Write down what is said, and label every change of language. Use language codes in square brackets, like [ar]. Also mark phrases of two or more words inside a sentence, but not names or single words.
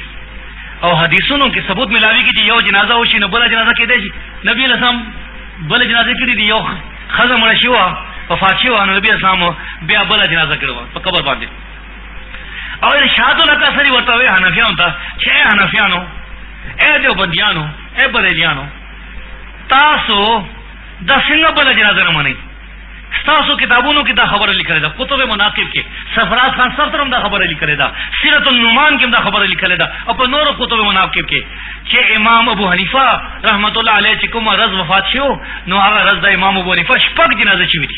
[ps] او حدیثونو کې ثبوت ملاوي کې چې یو جنازه وشي نو بل جنازه کېدای شي. نبی اسلام بل جنازه کړي دی، یو خزه مړ شي وا وفات شي وا، نبی اسلام بیا بل جنازه کړو په قبر باندې. او ارشاد الاثری ورته وی حنفیانو ته چې حنفیانو، اے دیوبندیانو، اے بریلیانو، تاسو د څنګه بل جنازه نه منئ؟ تاسو کتابونو کې دا خبره لیکلې ده، کتب مناقب کې سفراز خان صفر هم دا خبره لیکلې ده، سیرت النعمان کې هم دا خبره لیکلې ده، او په نورو کتب مناقب کې چې امام ابو حنیفه رحمت الله علیه چې کوم ورځ وفات شو نو هغه ورځ د امام ابو حنیفه شپږ جنازه شوې دي.